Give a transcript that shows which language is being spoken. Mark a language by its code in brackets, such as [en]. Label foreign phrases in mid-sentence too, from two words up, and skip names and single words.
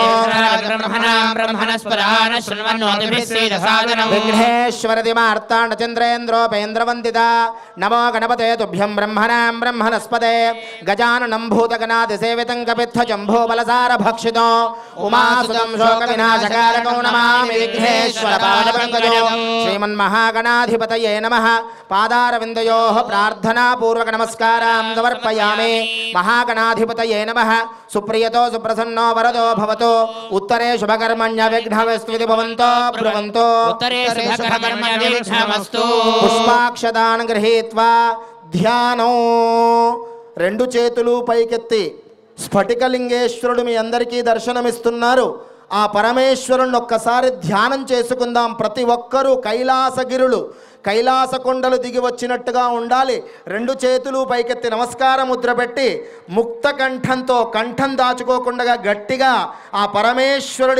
[sa] విఘ్నేశ్వరదిమార్తాండ చంద్రేంద్రోపేంద్రవందిత నమో గణపతే తుభ్యం బ్రహ్మణాం బ్రహ్మణస్పదే గజాననం భూతగణాదిసేవితం కపిత్థ जंभो बलसार भक्षितो उमासुतं शोक विनाशकारको नमामि विघ्नेश्वर पादपङ्कजो श्रीमन्महागणाधिपतये नमः पादारविन्दयोः प्रार्थना पूर्वक नमस्कारां समर्पयामि महागणाधिपतये नमः सुप्रियतो सुप्रसन्नो वरदो भवतो उत्तरे शुभकर्मण्य विघ्नविस्तुति भवन्तो ब्रुवन्तो उत्तरे शुभकर्मण्य विघ्नमस्तु पुष्पाक्षतान् गृहीत्वा ध्यानो [te] రెండు చేతులు పైకెత్తి స్ఫటికలింగేశ్వరుడు మీ అందరికీ దర్శనమిస్తున్నారు ఆ పరమేశ్వరుని ఒక్కసారి ధ్యానం చేసుకుందాం ప్రతి ఒక్కరూ కైలాసగిరులు కైలాస కొండలు దిగి వచ్చినట్టుగా ఉండాలి రెండు చేతులు పైకెత్తి నమస్కార ముద్ర పెట్టి ముక్త కంఠంతో కంఠం దాచుకోకుండా గట్టిగా ఆ పరమేశ్వరుడి